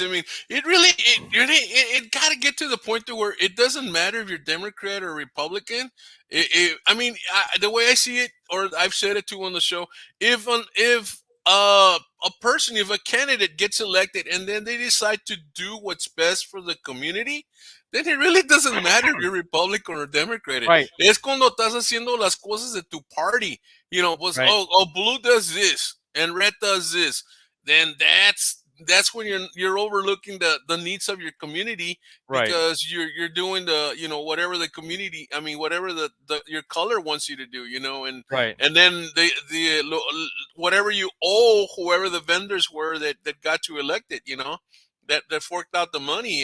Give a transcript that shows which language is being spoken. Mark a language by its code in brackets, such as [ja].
[en] I mean, it got to get to the point to where it doesn't matter if you're Democrat or Republican. I mean, the way I see it, or I've said it too on the show, if a person, if a candidate gets elected and then they decide to do what's best for the community, then it really doesn't matter if you're Republican or Democrat. Right. [es] Es cuando estás haciendo las cosas de tu party. [en] Was Right. blue does this and red does this, then that's when you're overlooking the needs of your community, Right. because you're doing the whatever the community, I mean whatever the your color wants you to do, Right. and then whatever you owe whoever the vendors were that got you elected, that forked out the money.